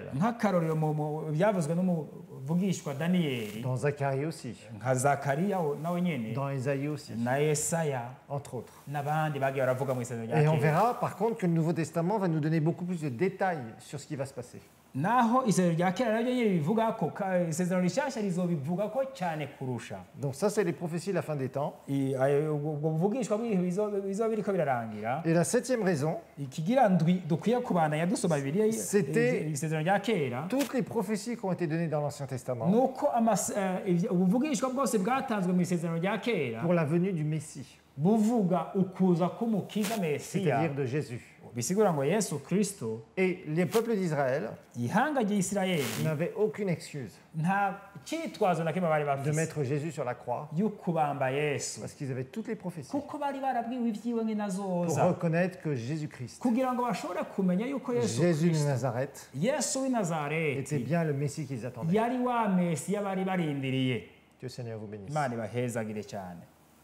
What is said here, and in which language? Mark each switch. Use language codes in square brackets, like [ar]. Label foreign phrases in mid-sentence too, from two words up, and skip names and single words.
[rn] nk'akarorero byavuzwe n'umuvugishwa daniyeli [fr] Dans Zacharie aussi. [rn] nka zakariya nawe nyene [fr] Dans Ésaïe aussi. [rn] na yesaya [fr] Entre autres. [rn] n'abandi bagiye baravuga mu isezerano rya [fr] Et on [rn] kera [fr] verra par contre que le Nouveau Testament va nous donner beaucoup plus de détails sur ce qui va se passer. [rn] naho isezerano rya kera naryo nyene bivuga ko isezerano rishasha rizobivuga ko cyane kurusha [fr] Donc ça, c'est les prophéties de la fin des temps. [rn] ubwo buvugishwa bw'ibihe bizoba biriko birarangira [fr] Et la septième raison, [rn] ikigira ndwi dukwiye kubandanya dusoma bibiliya [fr] C'était- [rn] isezerano rya kera [fr] toutes les prophéties qui ont été données dans l'Ancien Testament [rn] nuko ubuvugishwa bwose bwatanzwe mu isezerano rya kera [fr] pour la venue du Messie, [rn] buvuga ukuza k'umukiza mesiya [fr] c'est-à-dire de Jésus. [rn] bisigura ngo yesu kristo [fr] Et les peuples d'Israël [rn] ihanga ry'isirayeli [fr] n'avaient aucune excuse [rn] nta cyitwazo na kimwe bari [fr] de [rn] bafise [fr] mettre Jésus sur la croix [rn] y'ukubamba yesu [fr] parce qu'ils avaient toutes les prophéties [rn] kuko bari barabwiwe ibyiwe [fr] pour [rn] nk'inazoza [fr] reconnaître que Jésus-Christ, [rn] kugira ngo bashobore kumenya yuko yesu [fr] Jésus de [rn] kristo [fr] Nazareth, [rn] yesu w'i [fr] était [rn] nazareti [fr] bien le Messie qu'ils attendaient. [rn] yari wa mesiya bari barindiriye [fr] Que le Seigneur vous bénisse. [rn] imana ibahezagire cyane